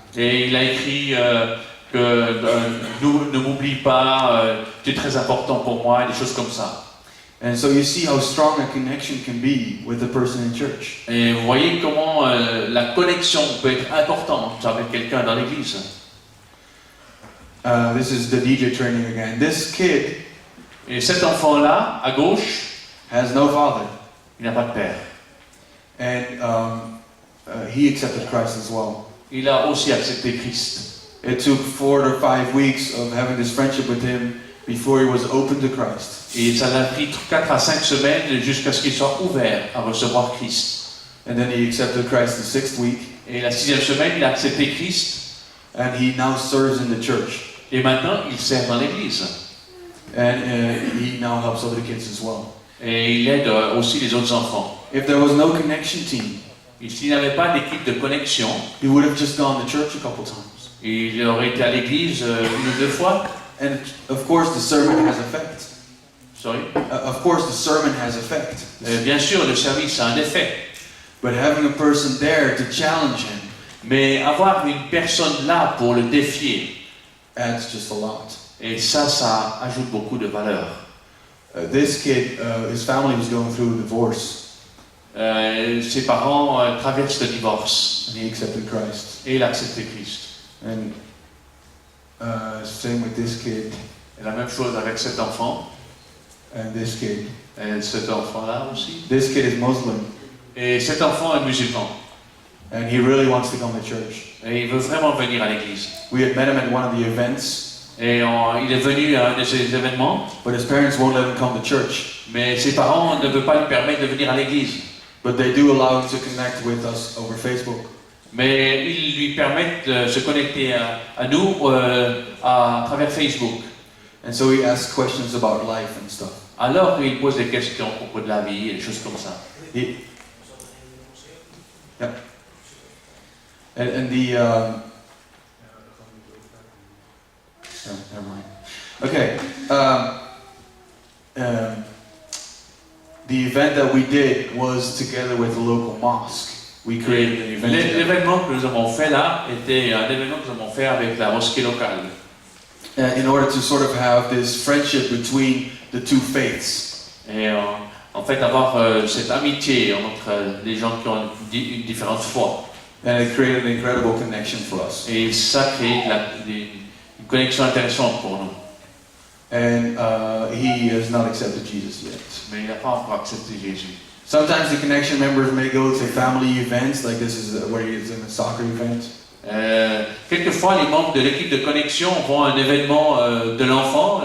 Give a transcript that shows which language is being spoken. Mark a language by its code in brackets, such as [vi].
[fr] Et il a écrit que ne m'oublie pas, tu es très important pour moi, et des choses comme ça. [en] And so you see how strong a connection can be with a person in church. [fr] Et vous voyez comment la connexion peut être importante avec quelqu'un dans l'église. [en] This is the DJ training again. This kid [fr] Et cet enfant-là, à gauche, [en] has no father, [fr] il n'a pas de père. [en] and he accepted Christ as well. [fr] Il a aussi accepté Christ. [en] It took 4 or 5 weeks of having this friendship with him before he was open to Christ. [fr] Et ça a pris 4 à 5 semaines jusqu'à ce qu'il soit ouvert à recevoir Christ. [en] And then he accepted Christ the 6th week, [fr] Et la 6e semaine, il a accepté Christ. [en] and he now serves in the church. [fr] Et maintenant, il sert dans l'église. [en] And he now helps other kids as well. [fr] Et il aide aussi les autres enfants. [en] If there was no connection team, [fr] Et s'il n'avait pas d'équipe de connexion, [en] he would have just gone to church a couple times. [fr] il aurait été à l'église 1 ou 2 fois. [en] And of course the sermon has effect. Sorry. Of course the sermon has effect. [fr] Bien sûr, le service a un effet. [en] But having a person there to challenge him [fr] Mais avoir une personne là pour le défier, [en] adds just a lot. [fr] et ça ajoute beaucoup de valeur. [en] This kid, his family was going through a divorce, [fr] Ses parents traversent le divorce, [en] and he accepted Christ. [fr] et il a accepté Christ. [en] And same with this kid [fr] Et la même chose avec cet enfant, [en] and this kid. [fr] et cet enfant-là aussi. [en] This kid is Muslim, [fr] Et cet enfant est musulman, [en] and he really wants to come to church. [fr] et il veut vraiment venir à l'église. [en] We had met him at one of the events, [fr] Et il est venu à un de ces événements, [en] but his parents won't let him come to church. [fr] mais ses parents ne veulent pas lui permettre de venir à l'église. [en] But they do allow him to connect with us over Facebook. [fr] Mais ils lui permettent de se connecter à nous à travers Facebook. [en] And so he asks questions about life and stuff. [fr] Alors il pose des questions à propos de la vie et des choses comme ça. [en] Yep. And the oh, never mind. Okay. The event that we did was together with the local mosque. We created an event. together. [fr] L'événement que nous avons fait là était un événement que nous avons fait avec la mosquée locale. [en] In order to sort of have this friendship between the two faiths. [fr] Et en fait avoir cette amitié entre les gens qui ont une différente foi. [en] And it created an incredible connection for us. [fr] Et ça crée une connexion intéressante pour nous. [en] And he has not accepted Jesus yet. [fr] Mais il n'a pas encore accepté Jésus. [en] Sometimes the connection members may go to family events, like this is where he is in a soccer event. [fr] Quelquefois, les membres de l'équipe de connexion vont à un événement de l'enfant.